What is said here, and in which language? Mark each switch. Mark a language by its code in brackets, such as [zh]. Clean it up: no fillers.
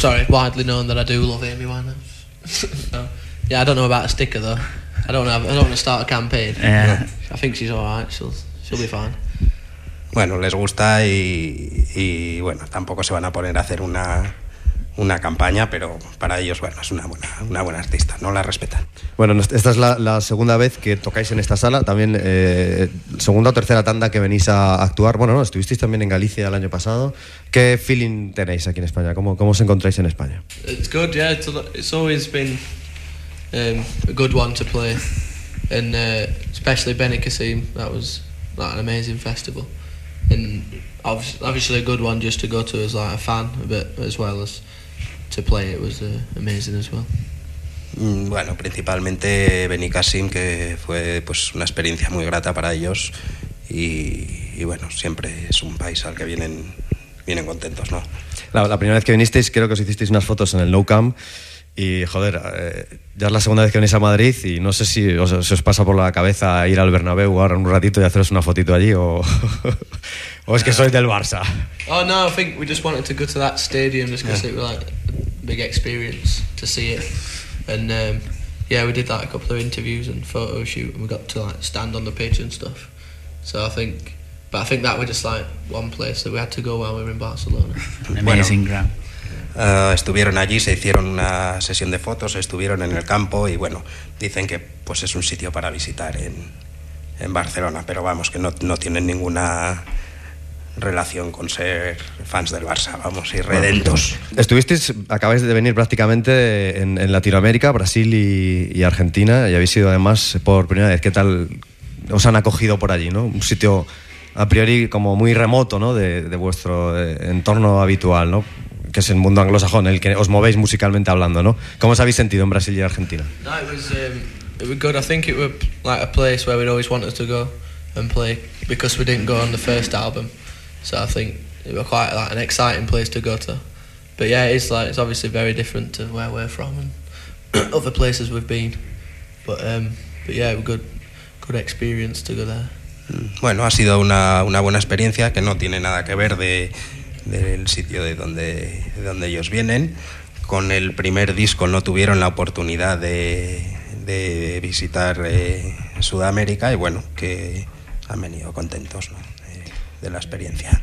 [en] Widely known that I do love Amy Winehouse. No. Yeah, I don't know about a sticker though. I don't want to start a campaign. Yeah. I think she's alright. She'll be fine. [es] Bueno, les gusta y bueno, tampoco se van a poner a hacer una campaña, pero para ellos bueno, es una buena artista, no la respetan. Bueno, esta es la segunda vez que tocáis en esta sala, también segunda o tercera tanda que venís a actuar. Bueno, no, estuvisteis también en Galicia el año pasado. ¿Qué feeling tenéis aquí en España? ¿Cómo os encontráis en España? [en] It's good, yeah. It's always been a good one to play, and especially Benicassim. That was an amazing festival, and obviously a good one just to go to as like a fan, but as well as to play, it was amazing as well. [es] Bueno, principalmente Benicassim, que fue pues una experiencia muy grata para ellos y bueno, siempre es un país al que vienen contentos, ¿no? La primera vez que vinisteis, creo que os hicisteis unas fotos en el Nou Camp y joder, ya es la segunda vez que venís a Madrid y no sé si os pasa por la cabeza ir al Bernabéu ahora un ratito y haceros una fotito allí o es que sois del Barça. [en] Oh no, I think we just wanted to go to that stadium just because it was like a big experience to see it. And we did like a couple of interviews and photo shoot, and we got to like stand on the pitch and stuff. So I think that was just like one place that we had to go while we were in Barcelona. Amazing ground. [es] Estuvieron allí, se hicieron una sesión de fotos, estuvieron en el campo y bueno, dicen que pues es un sitio para visitar en Barcelona, pero vamos, que no tienen ninguna relación con ser fans del Barça, vamos, y redentos. Estuvisteis, acabáis de venir prácticamente en Latinoamérica, Brasil y Argentina, y habéis ido además por primera vez. ¿Qué tal os han acogido por allí, ¿no? Un sitio a priori como muy remoto, ¿no? De vuestro entorno habitual, ¿no? Que es el mundo anglosajón, el que os movéis musicalmente hablando, ¿no? ¿Cómo os habéis sentido en Brasil y Argentina? [en] No, it was good. I think it was like a place where we'd always wanted to go and play because we didn't go on the first album. So I think it was quite like an exciting place to go to. But yeah, it's like it's obviously very different to where we're from and other places we've been. But yeah, it was a good experience to go there. [es] Bueno, ha sido una buena experiencia que no tiene nada que ver del sitio de donde ellos vienen. Con el primer disco no tuvieron la oportunidad de visitar Sudamérica y bueno, han venido contentos, ¿no? De la experiencia.